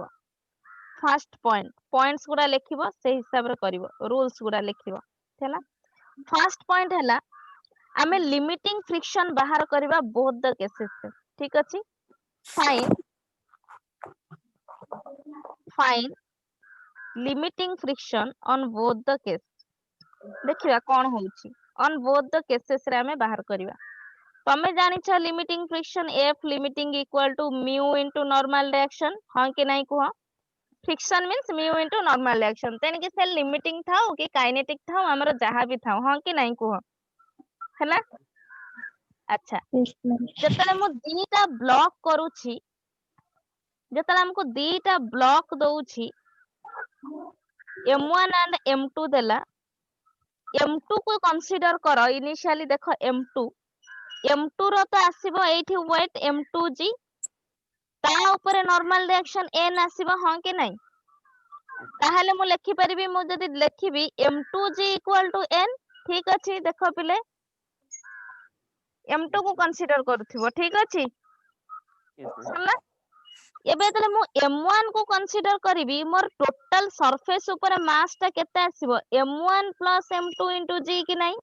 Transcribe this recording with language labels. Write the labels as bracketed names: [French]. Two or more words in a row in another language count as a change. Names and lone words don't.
[English] first points [Odia] ଗୁଡା ଲେଖିବ, ସେଇ ହିସାବରେ କରିବ, ରୁଲ୍ସ ଗୁଡା ଲେଖିବ। ହେଲା, [English] first point [Odia] ହେଲା ଆମେ [English] limiting friction [Odia] ବାହାର କରିବା [English] both the cases. [Odia] ଠିକ ଅଛି, [English] ଫାଇନ୍ limiting friction on both the case। [Odia] ଦେଖିବା କଣ ହଉଛି, [English] on both the cases ରେ [Odia] ଆମେ ବାହାର କରିବା। ତମେ ଜାଣିଛ [English] limiting friction F limiting equal to mu into normal reaction, [Odia] ହଁ କି ନାଇଁ କୁହ? [English] friction means mu into normal reaction, [Odia] ତେଣିକି ସେ limiting ଥାଉ କି kinetic ଥାଉ, ଆମର ଯାହା ବି ଥାଉ, ହଁ କି ନାଇଁ କୁହ? ହେଲା, ଆଚ୍ଛା [English] Yes, ma'am. [Odia] ଯେତେବେଳେ ମୁଁ ଦିଟା ବ୍ଲକ କରୁଛି, ଯେତେବେଳେ ଆମକୁ ଦିଟା ବ୍ଲକ ଦଉଛି, m1 and m2 ଦେଲା, m2 କୁ କନସିଡର କର ଇନିशिଆଲି। ଦେଖ m2 ର ତ ଆସିବ ଏଇଠି ୱେଟ m2g, ତା ଉପରେ [English] normal reaction [Odia] n ଆସିବ, ହଁ କି ନାଇଁ? ତାହେଲେ ମୁଁ ଲେଖିପାରିବି, ମୁଁ ଯଦି ଲେଖିବି m2g [English] equal to [Odia] n, ଠିକ ଅଛି। ଦେଖ ପିଲେ m2 କୁ କନସିଡର କରୁଥିବ, ଠିକ ଅଛି। [English] Yes, ma'am. [Odia] ହେଲା, ଏବେ ଯେତେବେଳେ ମୁଁ m1 କୁ କନସିଡର କରିବି, ମୋର [English] total surface [Odia] ଉପରେ ମାସ ଟା କେତେ ଆସିବ, [English] m1 plus m2 into g [Odia] କି ନାଇଁ?